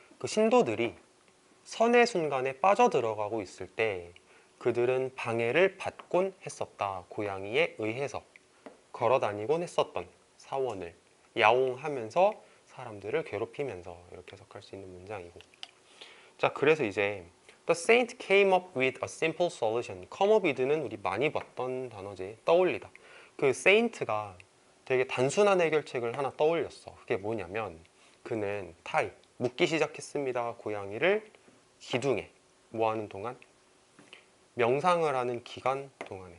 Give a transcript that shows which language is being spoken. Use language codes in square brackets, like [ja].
[ko] 그 신도들이 선의 순간에 빠져들어가고 있을 때 그들은 방해를 받곤 했었다. 고양이에 의해서. 걸어 다니곤 했었던 사원을 야옹하면서 사람들을 괴롭히면서 이렇게 해석할 수 있는 문장이고. 자, 그래서 이제 [en] The saint came up with a simple solution. [ko] come up with는 우리 많이 봤던 단어지. 떠올리다. 그 saint가 되게 단순한 해결책을 하나 떠올렸어. 그게 뭐냐면 그는 타이 묻기 시작했습니다. 고양이를 기둥에 뭐 하는 동안? 명상을 하는 기간 동안에.